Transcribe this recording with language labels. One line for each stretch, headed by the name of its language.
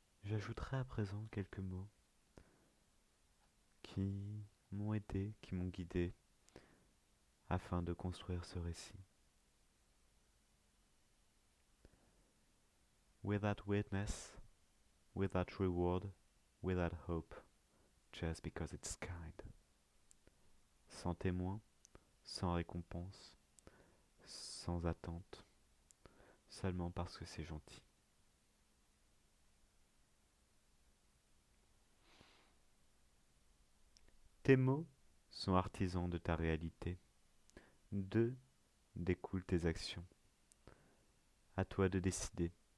French: J'ajouterai à présent quelques mots qui m'ont aidé, qui m'ont guidé afin de construire ce récit.
English: Without witness, without reward, without hope, just because it's kind.
French: Sans témoin, sans récompense, sans attente, seulement parce que c'est gentil. Tes mots sont artisans de ta réalité. D'eux découlent tes actions. À toi de décider.